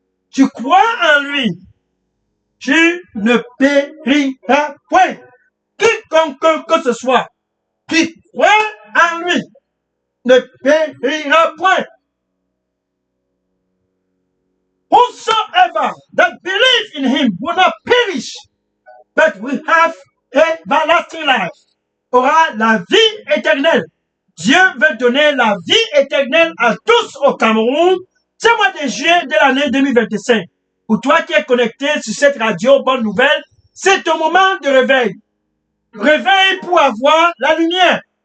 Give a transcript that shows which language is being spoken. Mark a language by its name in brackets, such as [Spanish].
[French] Tu crois en lui, tu ne périras point. Quiconque que ce soit, qui croit en lui, ne périra point. [English] Whosoever that believes in him will not perish, but will have everlasting life. [French] Aura la vie éternelle. Dieu veut donner la vie éternelle à tous au Cameroun. Ce mois de juillet de l'année 2025. Pour toi qui es connecté sur cette radio Bonne Nouvelle, c'est ton moment de réveil. Réveil pour avoir la lumière.